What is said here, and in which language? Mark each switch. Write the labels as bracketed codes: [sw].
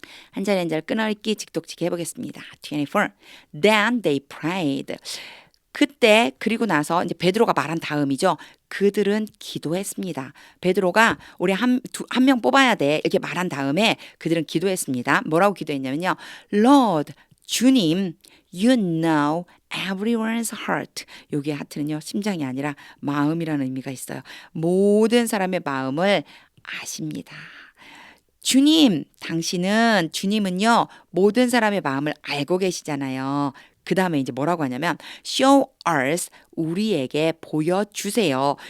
[ko] 한 절 한 절 끊어읽기 직독치기 해보겠습니다. [en] 24. Then they prayed. [ko] 그때 그리고 나서 이제 베드로가 말한 다음이죠. 그들은 기도했습니다. 베드로가 우리 한 명 뽑아야 돼 이렇게 말한 다음에 그들은 기도했습니다. 뭐라고 기도했냐면요. [en] Lord, [ko] 주님, [en] you know everyone's heart. [ko] 여기 하트는요. 심장이 아니라 마음이라는 의미가 있어요. 모든 사람의 마음을 아십니다. 주님, 주님은요, 모든 사람의 마음을 알고 계시잖아요. 그 다음에 이제 뭐라고 하냐면, [en] show us, [ko] 우리에게 보여주세요.